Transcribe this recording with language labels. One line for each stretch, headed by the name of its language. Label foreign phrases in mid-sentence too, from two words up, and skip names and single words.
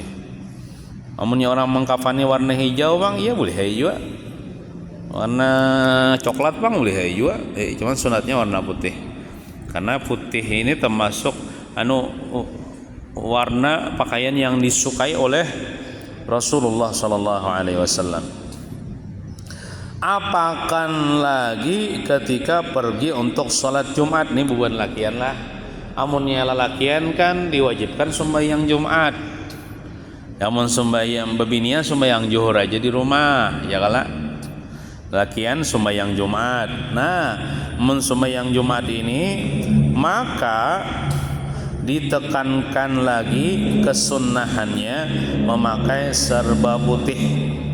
Banjar: Amunnya orang mengkafani warna hijau bang, iya boleh hijau. Warna coklat bang boleh hijau. Cuman sunatnya warna putih. Karena putih ini termasuk warna pakaian yang disukai oleh Rasulullah
Arabic: صلى الله عليه وسلم.
Banjar: Apakan lagi ketika pergi untuk sholat Jumat, nih bukan lakian lah. Amunnya lalakian kan diwajibkan sembahyang Jumat. Amun sembahyang bebinian sembahyang zuhur aja di rumah, ya kala. Lakian sembahyang Jumat. Nah, mun sembahyang Jumat ini maka ditekankan lagi kesunnahannya memakai serba putih.